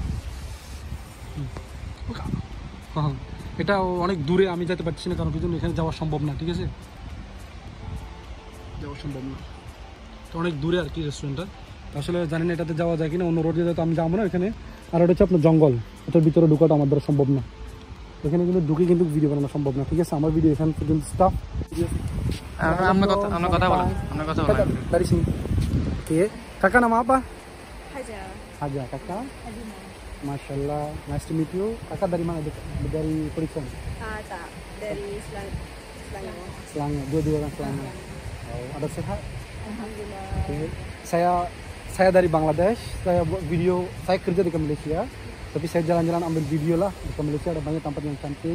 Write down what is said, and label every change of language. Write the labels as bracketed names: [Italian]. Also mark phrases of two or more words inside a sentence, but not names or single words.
[Bangla] হ্যাঁ, এটা অনেক দূরে, আমি যেতে পারছি না, কারণ কিছু এখানে যাওয়া সম্ভব না, ঠিক আছে, যাওয়া সম্ভব না। তো অনেক দূরে আর কি রেস্টুরেন্টটা, আসলে জানি না এটাতে যাওয়া যায় কিনা, অন্য রোড যেতে আমি যাবো না এখানে। আর ওটা হচ্ছে আপনার জঙ্গল, ওটার ভিতরে ঢুকাটা আমার দ্বারা সম্ভব না, এখানে কিন্তু ঢুকে কিন্তু ভিডিও বানানো সম্ভব না, ঠিক আছে। আমার ভিডিও এখানে পর্যন্ত স্টাফ কথা বলা [Malay] dari sini. Oke, kakak nama apa? Haja. Kakak? Masya Allah. [English] Nice to meet you. [Malay] Kakak dari mana? Dari Perikson? Tak, dari Selangor. Selangor. Dua-dua orang Selangor. Oh, ada sehat? Alhamdulillah. Okay. Saya dari Bangladesh. Saya buat video. Saya kerja di Malaysia. Tapi saya jalan-jalan ambil video lah. Di Malaysia ada banyak tempat yang cantik.